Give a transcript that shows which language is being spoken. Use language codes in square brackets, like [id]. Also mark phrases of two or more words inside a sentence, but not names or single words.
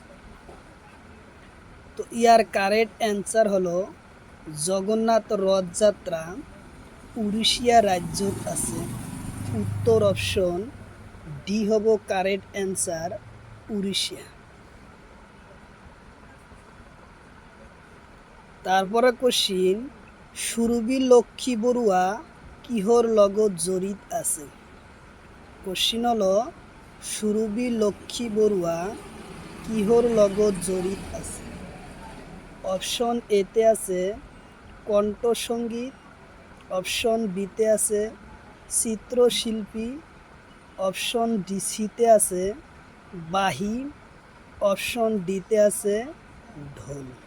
[as] তো ইয়ার [en] correct answer [as] হলো জগন্নাথ রথযাত্রা উড়িষ্যা রাজ্যত আছে। উত্তর [en] option D [as] হব [en] correct answer, [as] উড়িষ্যা। তারপরে কোশ্চিন, সুরবি লক্ষ্মী বড়ুয়া কিহর লগত জড়িত আছে? কোশ্চিন হলো সুরবি লক্ষ্মী বড়ুয়া কিহর লগত জড়িত আছে? অপশন এতে আছে কণ্ঠসঙ্গীত, অপশন বিতে আছে চিত্রশিল্পী, [en] option D [as] সিতে আছে বাহি, অপশন ডিতে আছে ঢোল।